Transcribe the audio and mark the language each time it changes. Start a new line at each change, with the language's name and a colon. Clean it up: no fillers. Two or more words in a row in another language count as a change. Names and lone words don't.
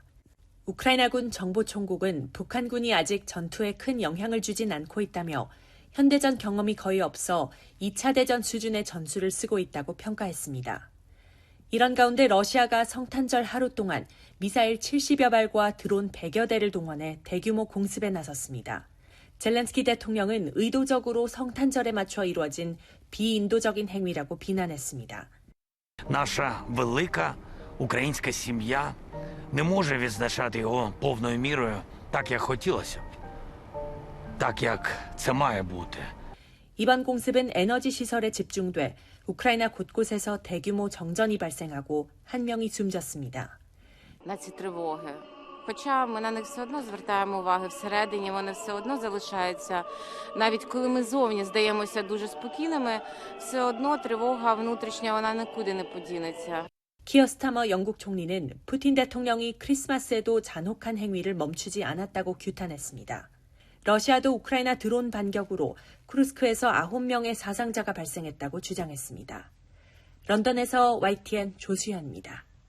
Korean: 우크라이나군 정보총국은 북한군이 아직 전투에 큰 영향을 주진 않고 있다며 현대전 경험이 거의 없어 2차 대전 수준의 전술을 쓰고 있다고 평가했습니다. 이런 가운데 러시아가 성탄절 하루 동안 미사일 70여 발과 드론 100여 대를 동원해 대규모 공습에 나섰습니다. 젤렌스키 대통령은 의도적으로 성탄절에 맞춰 이루어진 비인도적인 행위라고 비난했습니다.
Ukrainian: Наша велика українська сім'я не може відзначати його повною мірою так, як хотілося б. Так, як це має бути.
Korean: 이번 공습은 에너지 시설에 집중돼 우크라이나 곳곳에서 대규모 정전이 발생하고 한 명이 숨졌습니다.
Ukrainian: На ці тривоги Хоча ми на них все одно звертаємо уваги всередині, вони все одно залишаються. Навіть коли ми зовні здаємося дуже спокійними, все одно тривога внутрішня, вона нікуди не подінеться.
Korean: 키어스타머 영국 총리는 푸틴 대통령이 크리스마스에도 잔혹한 행위를 멈추지 않았다고 규탄했습니다. 러시아도 우크라이나 드론 반격으로 쿠르스크에서 9명의 사상자가 발생했다고 주장했습니다. 런던에서 YTN 조수현입니다.